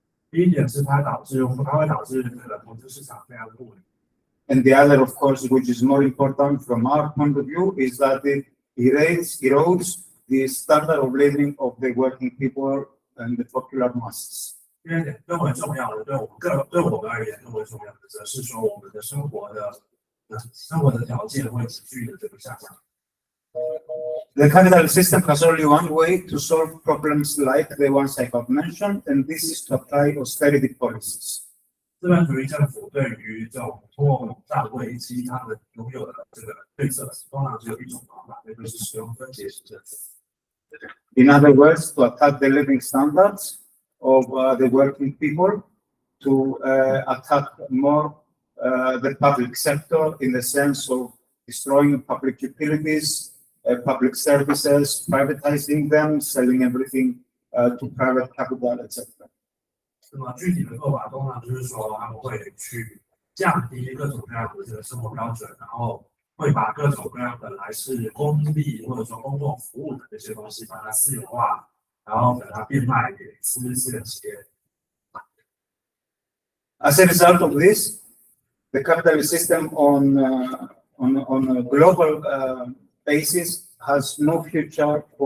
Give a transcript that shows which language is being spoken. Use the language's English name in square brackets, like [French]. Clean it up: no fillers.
[Chinese] 第一点是它会导致这个投资市场非常的不稳。 [English] And the other, of course, which is more important from our point of view, is that it erodes the standard of living of the working people and the popular masses. [Chinese] 第二点更为重要的，对我们而言更为重要的，则是说我们的生活的条件会急剧的这个下降。 [English] The capitalist system has only one way to solve problems like the ones I have mentioned, and this is to apply austerity policies. [Chinese] 资本主义政府对于这种通货膨胀危机，他们拥有的这个对策，通常只有一种方法，那就是使用分解式政策。 [English] In other words, to attack the living standards of the working people, to attack more the public sector in the sense of destroying public utilities, public services, privatizing them, selling everything to private capital, etc. [Chinese] 那么具体的做法通常就是说，他们会去降低各种各样的这个生活标准，然后会把各种各样本来是公利或者说公众服务的这些东西，把它私有化，然后把它变卖给私人企业。 [English] As a result of this, the capitalist system on a global basis has no future